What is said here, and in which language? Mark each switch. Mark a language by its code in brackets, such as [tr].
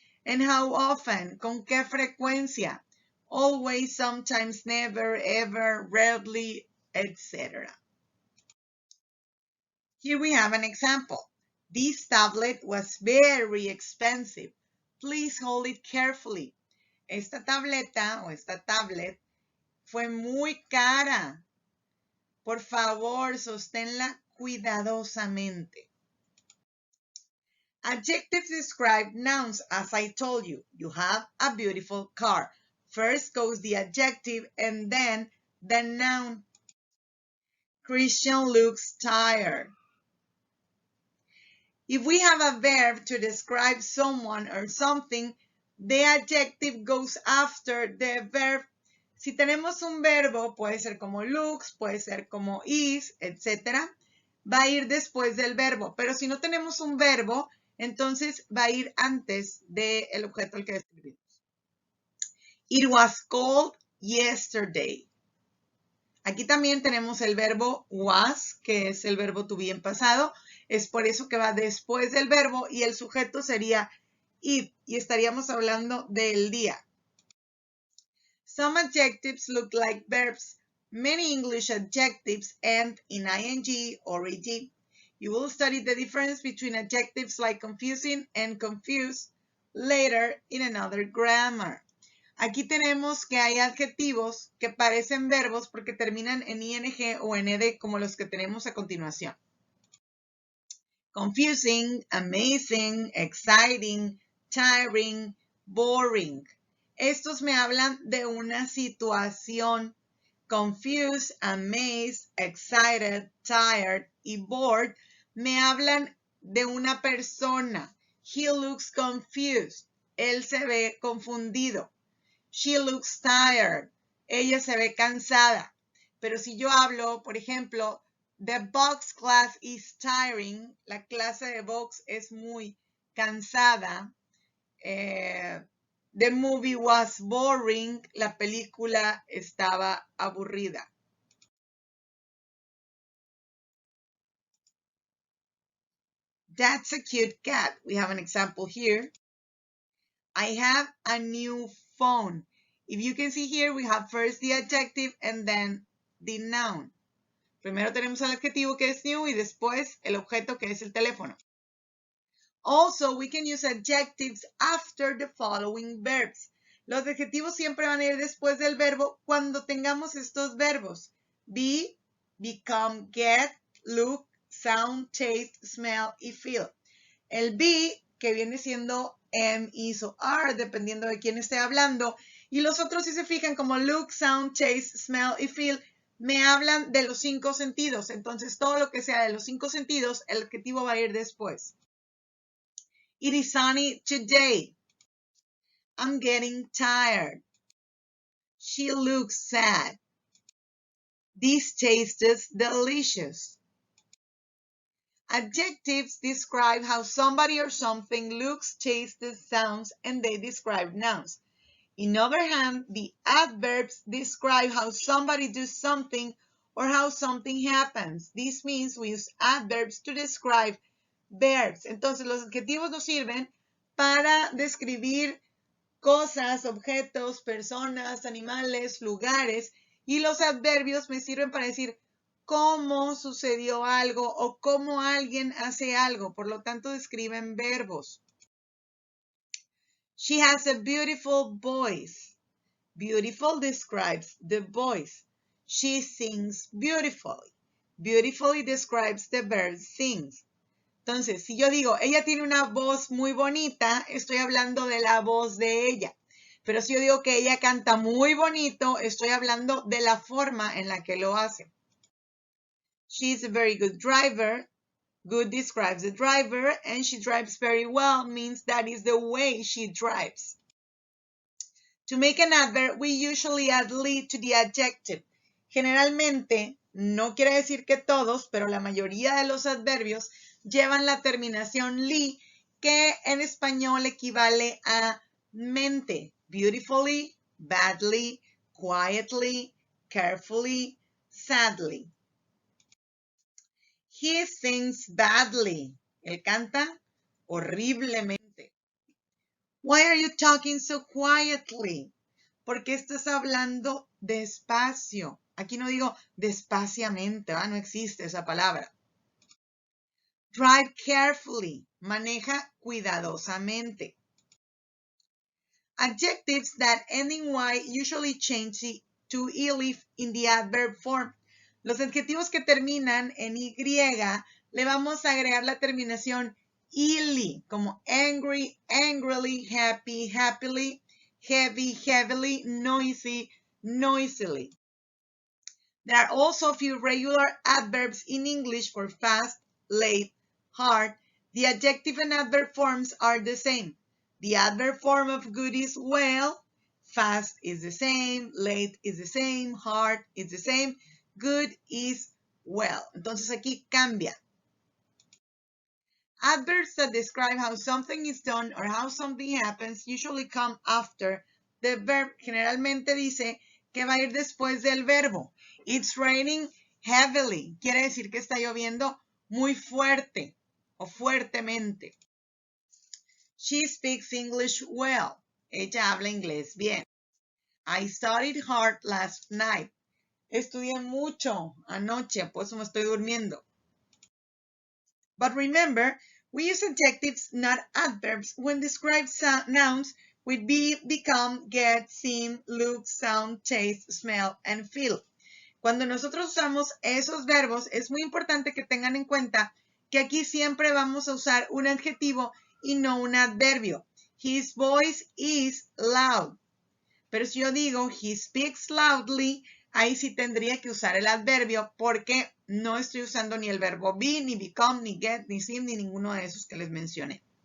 [en] And how often? [es] ¿Con qué frecuencia? [en] Always, sometimes, never, ever, rarely, etc. Here we have an example. This tablet was very expensive. Please hold it carefully. [es] Esta tableta o esta tablet fue muy cara. Por favor, sosténla cuidadosamente. [en] Adjectives describe nouns, as I told you. You have a beautiful car. First goes the adjective and then the noun. Christian looks tired. If we have a verb to describe someone or something, the adjective goes after the verb. [es] Si tenemos un verbo, puede ser como looks, puede ser como is, etc. Va a ir después del verbo. Pero si no tenemos un verbo, entonces va a ir antes del objeto al que describimos. [en] It was cold yesterday. [es] Aquí también tenemos el verbo was, que es el verbo to be en pasado. Es por eso que va después del verbo y el sujeto sería it y estaríamos hablando del día. [en] Some adjectives look like verbs. Many English adjectives end in ing or ed. You will study the difference between adjectives like confusing and confused later in another grammar. [es] Aquí tenemos que hay adjetivos que parecen verbos porque terminan en ing o en ed como los que tenemos a continuación. [en] Confusing, amazing, exciting, tiring, boring. [es] Estos me hablan de una situación. Confused, amazed, excited, tired y bored me hablan de una persona. [en] He looks confused. [es] Él se ve confundido. [en] She looks tired. [es] Ella se ve cansada. Pero si yo hablo, por ejemplo, [en] the box class is tiring, [es] la clase de box es muy cansada. [en] The movie was boring, [es] la película estaba aburrida. [en] That's a cute cat. We have an example here. I have a new phone. If you can see here, we have first the adjective and then the noun. [es] Primero tenemos el adjetivo que es new y después el objeto que es el teléfono. [en] Also, we can use adjectives after the following verbs. [es] Los adjetivos siempre van a ir después del verbo cuando tengamos estos verbos. [en] Be, become, get, look, sound, taste, smell y feel. [es] El be, que viene siendo am, is o are, dependiendo de quién esté hablando. Y los otros, si se fijan, como look, sound, taste, smell y feel, me hablan de los 5 sentidos. Entonces, todo lo que sea de los 5 sentidos, el adjetivo va a ir después. [en] It is sunny today. I'm getting tired. She looks sad. This tastes delicious. Adjectives describe how somebody or something looks, tastes, sounds, and they describe nouns. On the other hand, the adverbs describe how somebody does something or how something happens. This means we use adverbs to describe verbs. [es] Entonces, los adjetivos nos sirven para describir cosas, objetos, personas, animales, lugares, y los adverbios me sirven para decir cómo sucedió algo o cómo alguien hace algo. Por lo tanto, describen verbos. [en] She has a beautiful voice. Beautiful describes the voice. She sings beautifully. Beautifully describes the verb sings. [es] Entonces, si yo digo, ella tiene una voz muy bonita, estoy hablando de la voz de ella. Pero si yo digo que ella canta muy bonito, estoy hablando de la forma en la que lo hace. [en] She's a very good driver. Good describes the driver, and she drives very well means that is the way she drives. To make an adverb, we usually add "ly" to the adjective. [es] Generalmente, no quiere decir que todos, pero la mayoría de los adverbios llevan la terminación "ly" que en español equivale a mente. [en] Beautifully, badly, quietly, carefully, sadly. He sings badly. [es] Él canta horriblemente. [en] Why are you talking so quietly? [es] ¿Por qué estás hablando despacio? Aquí no digo despaciamente, ¿va? No existe esa palabra. [en] Drive carefully. [es] Maneja cuidadosamente. [en] Adjectives that end in y usually change to ely in the adverb form. [es] Los adjetivos que terminan en y le vamos a agregar la terminación ily, como angry, angrily, happy, happily, heavy, heavily, noisy, noisily. [en] There are also a few regular adverbs in English for fast, late, hard. The adjective and adverb forms are the same. The adverb form of good is well, fast is the same, late is the same, hard is the same, good is well. [es] Entonces aquí cambia. [en] Adverbs that describe how something is done or how something happens usually come after the verb. [es] Generalmente dice que va a ir después del verbo. [en] It's raining heavily. [es] Quiere decir que está lloviendo muy fuerte o fuertemente. [en] She speaks English well. [es] Ella habla inglés bien. [en] I studied hard last night. [es] Estudié mucho anoche, por eso me estoy durmiendo. [en] But remember, we use adjectives, not adverbs, when describe nouns with be, become, get, seem, look, sound, taste, smell, and feel. [es] Cuando nosotros usamos esos verbos, es muy importante que tengan en cuenta que aquí siempre vamos a usar un adjetivo y no un adverbio. [en] His voice is loud. [es] Pero si yo digo, [en] he speaks loudly, [es] ahí sí tendría que usar el adverbio porque no estoy usando ni el verbo be, ni become, ni get, ni seem, ni ninguno de esos que les mencioné.